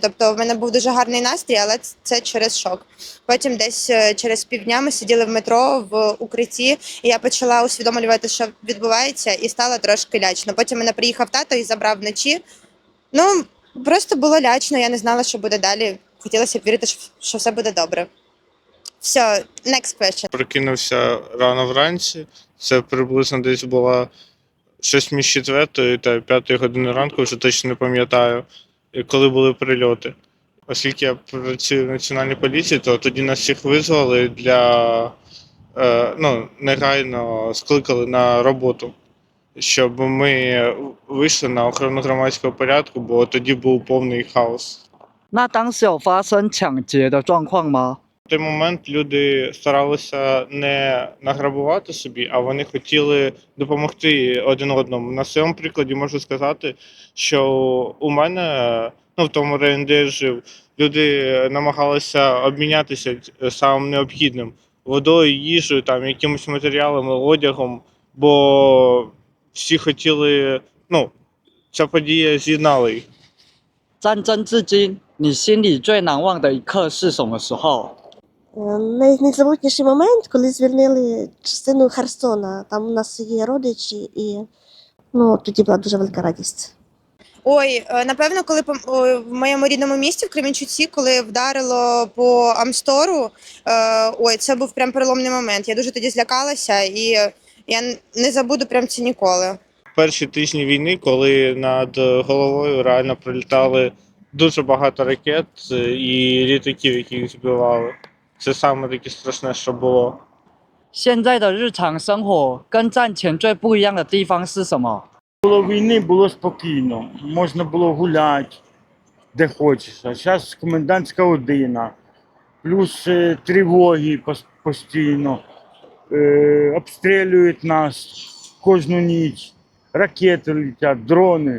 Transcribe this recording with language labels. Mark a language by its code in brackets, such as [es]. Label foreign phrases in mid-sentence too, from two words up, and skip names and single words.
[uk] Тобто в мене був дуже гарний настрій, але це через шок. Потім десь через півдня ми сиділи в метро в укритті, і я почала усвідомлювати, що відбувається, і стало трошки лячно. Потім мене приїхав тато і забрав вночі. Ну, просто було лячно, я не знала, що буде далі. Хотілося б вірити, що все буде добре. Все, [en] next question. [uk] Прокинувся рано вранці, це приблизно десь була 6 між 4 та 5 години ранку, вже точно не пам'ятаю, коли були прильоти. Оскільки я працюю в Національній поліції, то тоді нас всіх визвали негайно скликали на роботу, щоб ми вийшли на охорону громадського порядку, бо тоді був повний хаос. [zh] 那当时有发生抢劫的状况吗？ [uk] В той момент люди старалися не награбувати собі, а вони хотіли допомогти один одному. На своєму прикладі можу сказати, що у мене ну, в тому районі, де я жив, люди намагалися обмінятися самим необхідним водою, їжею, там, якимось матеріалами, одягом, бо всі хотіли, ну, ця подія з'єднала їх. [zh] 战争至今，你心里最难忘的一刻是什么时候？ [uk] Найнезабутніший момент, коли звільнили частину Херсона. Там у нас є родичі, і тоді була дуже велика радість. Ой, напевно, коли в моєму рідному місті, в Кременчуці, коли вдарило по Амстору, ой, це був прям переломний момент. Я дуже тоді злякалася, і я не забуду прям це ніколи. Перші тижні війни, коли над головою реально прилітали дуже багато ракет і літаків, які їх збивали. Це саме таке страшне, що було. [zh] 现在的日常生活跟战前最不一样的地方是什么？ [uk] Було війни, було спокійно, можна було гуляти, де хочеш. А зараз комендантська година, плюс тривоги постійно, обстрілюють нас кожну ніч, ракети летять, дрони.